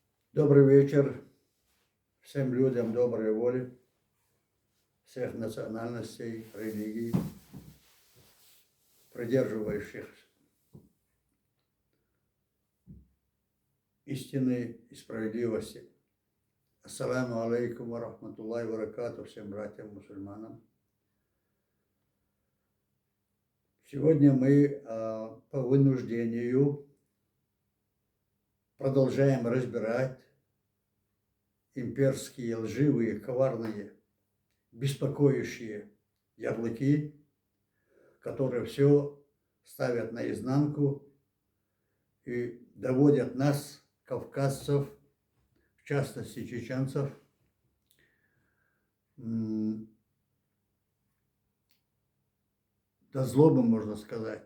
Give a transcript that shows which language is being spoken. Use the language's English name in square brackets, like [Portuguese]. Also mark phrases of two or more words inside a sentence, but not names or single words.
[Russian] Добрый вечер всем людям доброй воли, всех национальностей, религий, придерживающих истины и справедливости. [Arabic] السلام عليكم ورحمة الله وبركاته [Russian] всем братьям-мусульманам. Сегодня мы по вынуждению продолжаем разбирать имперские, лживые, коварные, беспокоящие ярлыки, которые все ставят наизнанку и доводят нас, кавказцев, в частности чеченцев, до злобы, можно сказать.